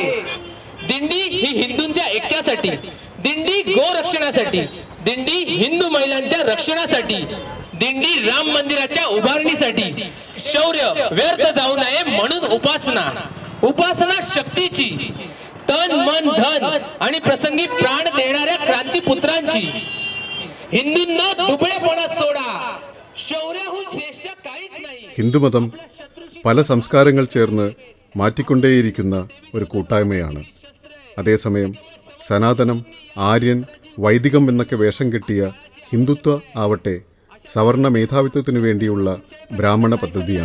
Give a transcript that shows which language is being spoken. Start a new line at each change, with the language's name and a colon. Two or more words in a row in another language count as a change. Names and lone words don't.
Marathi: दिंडी ही हिंदूंच्या ऐक्यासाठी, दिंडी गोरक्षणासाठी, दिंडी हिंदू महिलांच्या रक्षणासाठी, दिंडी राम मंदिराच्या उभारणीसाठी, शौर्य व्यर्थ जाऊ नये म्हणून उपासना, उपासना शक्तीची, तन मन धन आणि प्रसंगी प्राण देणाऱ्या क्रांतीपुत्रांची। हिंदूंना दुबळेपणा सोडा, शौर्याहून श्रेष्ठ काहीच नाही।
Malayalam: ഹിന്ദുമതം പല സംസ്കാരങ്ങൾ ചേർന്ന് മാറ്റിക്കൊണ്ടേയിരിക്കുന്ന ഒരു കൂട്ടായ്മയാണ്. അതേസമയം സനാതനം, ആര്യൻ, വൈദികം എന്നൊക്കെ വേഷം കെട്ടിയ ഹിന്ദുത്വ ആവട്ടെ സവർണ മേധാവിത്വത്തിനു വേണ്ടിയുള്ള ബ്രാഹ്മണ പദ്ധതിയാണ്.